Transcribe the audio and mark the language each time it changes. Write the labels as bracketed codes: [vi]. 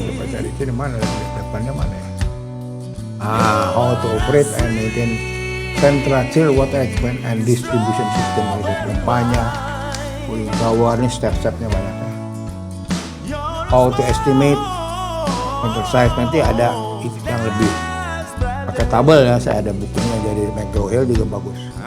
[id] Coba cari itu di mana, depannya mana ya? [en] How to operate and maintain central chill water equipment and distribution system. [id] Itu pompanya, cooling tower, ini step-stepnya banyak ya. [en] How to estimate exercise, [id] nanti ada yang lebih pakai tabel ya, saya ada bukunya dari McGraw-Hill juga bagus.